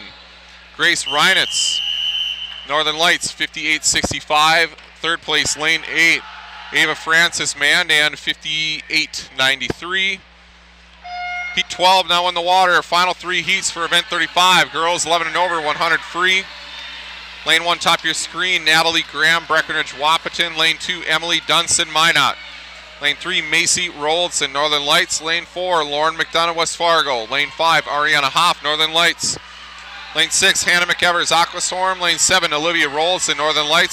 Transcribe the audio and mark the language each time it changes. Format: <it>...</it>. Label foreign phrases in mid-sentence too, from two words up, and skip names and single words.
<en>Grace Reinitz, Northern Lights, 58.65. Third place, lane 8. Ava Francis Mandan, 58.93. Heat 12 now in the water. Final 3 heats for event 35. Girls 11 and over, 100 free. Lane 1, top of your screen, Natalie Graham, Breckenridge, Wahpeton. Lane 2, Emily Dunson, Minot. Lane 3, Macy Roldson, Northern Lights. Lane 4, Lauren McDonough, West Fargo. Lane 5, Ariana Hoff, Northern Lights. Lane 6, Hannah McEvers, Aquastorm. Lane 7, Olivia Roldson, Northern Lights.</en>